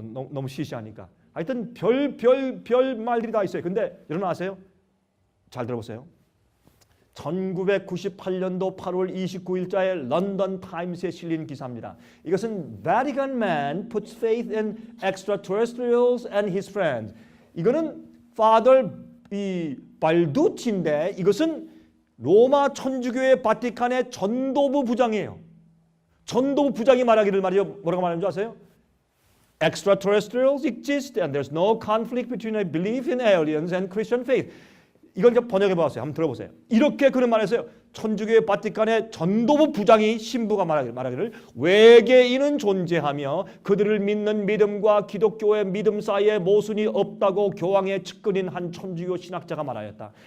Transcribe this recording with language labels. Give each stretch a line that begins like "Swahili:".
Korean: 너무 시시하니까. 하여튼 별 말들이 다 있어요. 근데 여러분 아세요? 잘 들어보세요. 1998년도 8월 29일자에 런던 타임스에 실린 기사입니다. 이것은
English: Vatican man puts faith in extraterrestrials and his friends.
Korean: 이거는 Father 발두치인데 이것은 로마 천주교의 바티칸의 전도부 부장이에요. 전도부 부장이 말하기를 말이죠. 뭐라고 말하는 줄 아세요?
English: Extraterrestrials exist and there's no conflict between a belief in aliens and Christian faith.
Korean: 이걸 이제 번역해 보았어요. 한번 들어보세요. 이렇게 그는 말했어요. 천주교의 바티칸의 전도부 부장이 신부가 말하기를 외계인은 존재하며 그들을 믿는 믿음과 기독교의 믿음 사이에 모순이 없다고 교황의 측근인 한 천주교 신학자가 말하였다.